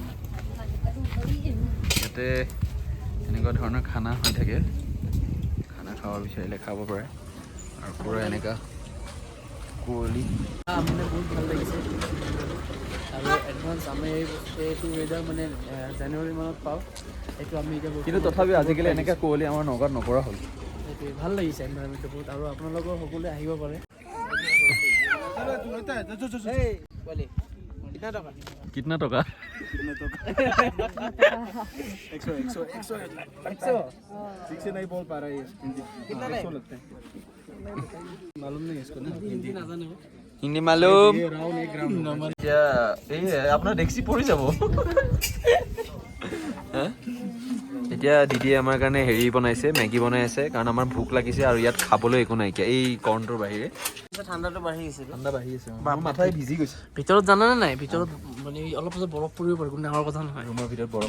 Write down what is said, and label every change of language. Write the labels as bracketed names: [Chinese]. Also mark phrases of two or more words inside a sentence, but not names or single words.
[Assamese] ইয়াতে এনেকুৱা ধৰণৰ খানা হৈ থাকে খানা খাব বিচাৰিলে খাব পাৰে আৰু পূৰা এনেকুৱা কুঁৱলী মানে বহুত ভাল লাগিছে আৰু এডভান্স আমি এইটো ৱেডাৰ মানে জানুৱাৰী মানত পাওঁ এইটো আমি এতিয়া কিন্তু তথাপিও আজিকালি এনেকৈ কুঁৱলী আমাৰ নগাঁৱত নপৰা হ'ল সেইটোৱে ভাল লাগিছে এনভাইৰনমেণ্টটো বহুত আৰু আপোনালোকৰ সকলোৱে আহিব পাৰে [Hindi] कितना टका ठीक से नहीं बोल पा रहा है कितना लगता है मालूम नहीं इसको ना हिंदी ना जाने हिंदी मालूम क्या ये अपना टैक्सी पड़ी [Assamese] যাব এতিয়া দিদিয়ে আমাৰ কাৰণে হেৰি বনাইছে মেগী বনাই আছে কাৰণ আমাৰ ভোক লাগিছে আৰু ইয়াত খাবলৈ একো নাইকিয়া এই কৰ্ণটোৰ বাহিৰে ঠাণ্ডাটো বাঢ়ি গৈছে ঠাণ্ডা বাঢ়ি গৈছে মাথাই ভিজি গৈছে ভিতৰত জানানে নাই ভিতৰত মানে অলপ পাছত বৰফ পৰিব পাৰে কোনো ডাঙৰ কথা নহয় ৰুমৰ ভিতৰত বৰফ